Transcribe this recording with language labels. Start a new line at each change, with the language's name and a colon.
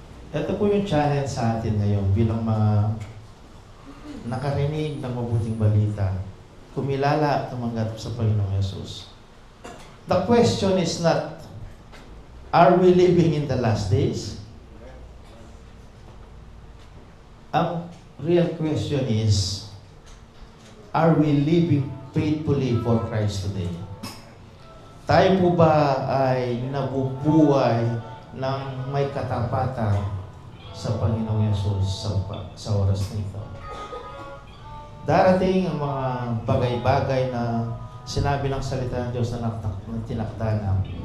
Filipino: Ito po yung challenge sa atin ngayon bilang mga nakarinig ng mabuting balita, kumilala at tumanggap sa Panginoong Yesus.
English: The question is not, are we living in the last days? Ang real question is, are we living faithfully for Christ today?
Filipino: Tayo po ba ay nabubuhay ng may katapatan sa Panginoong Yesus sa oras nito? Darating ang mga bagay-bagay na sinabi ng salita ng Diyos na tinakda na.